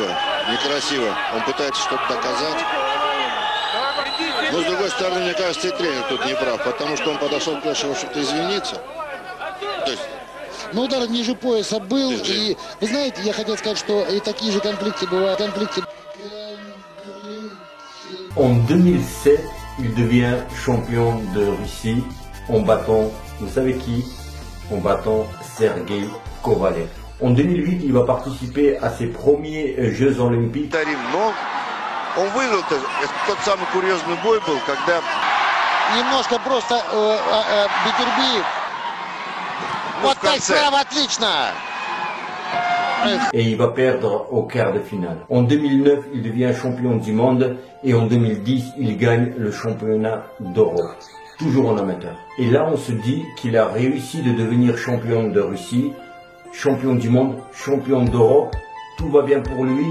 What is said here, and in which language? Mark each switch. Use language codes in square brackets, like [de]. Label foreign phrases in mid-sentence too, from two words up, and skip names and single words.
[ru] Некрасиво. Он пытается что-то доказать. Но, с другой стороны, мне кажется, и тренер тут не прав, потому что он подошел к Леше, что-то извиниться. То есть... Но удар ниже пояса был, и, вы знаете, я хотел сказать, что и такие же конфликты бывают. [fr] En 2007, il devient champion de Russie en battant, vous savez qui? En battant Sergei Kovalev. En 2008, il va participer à ses premiers Jeux Olympiques. [ru] Но он выиграл тот самый курьезный бой был, когда... Немножко просто Бетербиев Вот так справа, отлично! [fr] Et il va perdre au quart de finale. En 2009, il devient champion du monde et en 2010, il gagne le championnat d'Europe, toujours en amateur. Et là, on se dit qu'il a réussi de devenir champion de Russie, champion du monde, champion d'Europe, tout va bien pour lui.